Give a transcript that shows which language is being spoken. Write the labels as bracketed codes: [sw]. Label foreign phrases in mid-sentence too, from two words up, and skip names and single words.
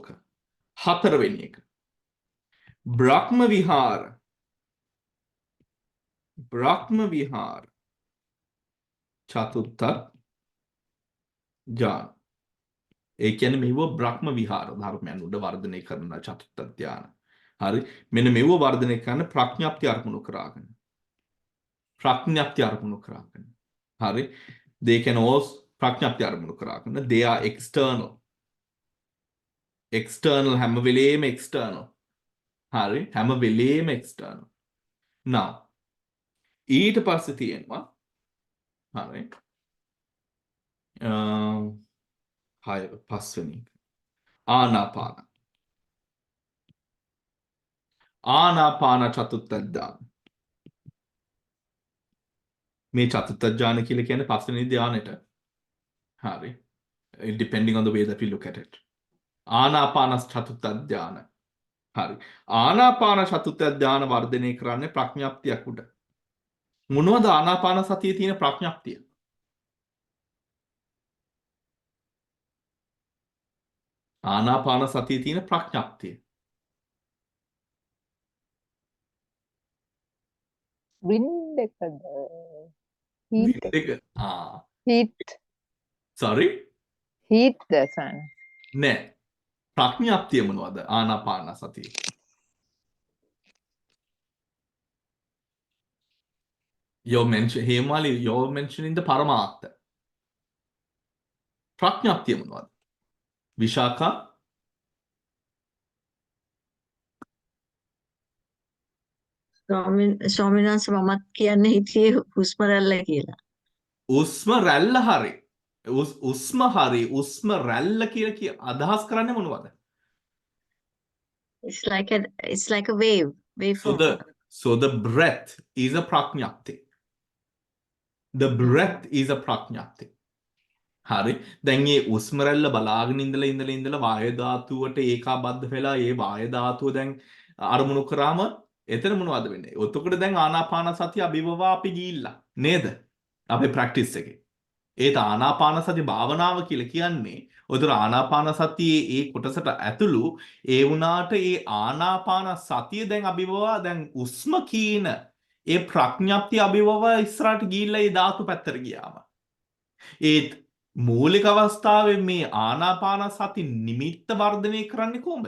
[si] හතරවෙනි එක බ්‍රහ්ම විහාර චතුත්ථ ධාන. ඒ කියන්නේ මෙව බ්‍රහ්ම විහාර ධර්මයන් උඩ වර්ධනය කරන චතුත්ථ ධාන. හරි. මෙන්න මෙව වර්ධනය කරන ප්‍රඥාප්ති අරමුණු කරාගෙන. හරි. [en] They can also [si] ප්‍රඥාප්ති අරමුණු කරාගෙන. [en] They are external [si] හැම වෙලේම [en] external. [si] හරි. හැම වෙලේම external. now ඊට පස්සේ තියෙනවා හරි. පස්වෙනි ආනාපාන චතුත්ථ ධාන. මේ චතුත්ථ ධාන කියලා කියන්නේ පස්වෙනි ධානයට. හරි. [en] Depending on the way that we look at it. [si] ආනාපාන චතුත්ථ ධාන. හරි. ආනාපාන චතුත්ථ ධානය වර්ධනය කරන්නේ ප්‍රඥාප්තියක් උඩ. මොනවද ආනාපාන සතියේ තියෙන ප්‍රඥාප්තිය? ආනාපාන සතියේ තියෙන ප්‍රඥාප්තිය. wind එකද heat විඳ එක. heat sorry. heat දසන නෑ. ප්‍රඥාප්තිය මොනවද ආනාපාන සතියේ? [en] Hemali, you're mentioning the Paramatha. [si] ප්‍රඥාප්තිය මොනවද? විශාඛා? ස්වාමීන් වහන්සේ මමත් කියන්නේ හිටියේ හුස්ම රැල්ල කියලා. උස්ම රැල්ල හරි. උස්ම හරි. උස්ම රැල්ල කියලා අදහස් කරන්නේ මොනවද? [en] It's like a wave form. So the breath is a prajnapti. The breath is a prajnapti. [si] හරි. දැන් මේ උස්ම රැල්ල බලාගෙන ඉඳලා වායු ධාතුවට ඒකාබද්ධ වෙලා ඒ වායු ධාතුව දැන් අරමුණු කරාම එතන මොනවද වෙන්නේ? ඔතකොට දැන් ආනාපාන සතිය අභිවවා අපි ගිහිල්ලා නේද? අපේ ප්‍රැක්ටිස් එකේ. ඒත් ආනාපාන සති භාවනාව කියලා කියන්නේ ඔතන ආනාපාන සතියේ ඒ කොටසට ඇතුළු ඒ වුණාට ඒ ආනාපාන සතිය දැන් අභිවවා දැන් උස්ම කීන ඒ ප්‍රඥාප්තිය අභිවවා ඉස්සරහට ගිහිල්ලා ඒ ධාතු පැත්තට ගියාම ඒත් මූලික අවස්ථාවේ මේ ආනාපාන සති නිමිත්ත වර්ධනය කරන්නේ කොහොමද?